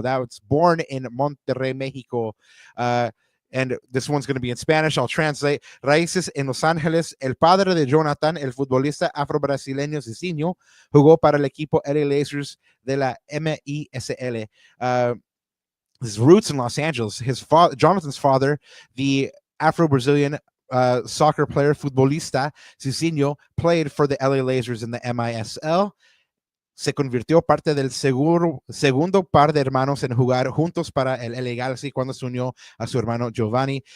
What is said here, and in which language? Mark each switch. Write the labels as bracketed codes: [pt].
[en] That was born in Monterrey, Mexico. And this one's going to be in Spanish. I'll translate. [es] Raíces en Los Ángeles. El padre de Jonathan, el futbolista afro-brasileño Cicinho, jugó para el equipo LA Lasers de la MISL. [en] His roots in Los Angeles. Jonathan's father, the Afro-Brazilian soccer player, futbolista Cicinho, played for the LA Lasers in the MISL. [es] se convirtió parte del segundo par de hermanos en jugar juntos para el LA Galaxy cuando se unió a su hermano Giovanni.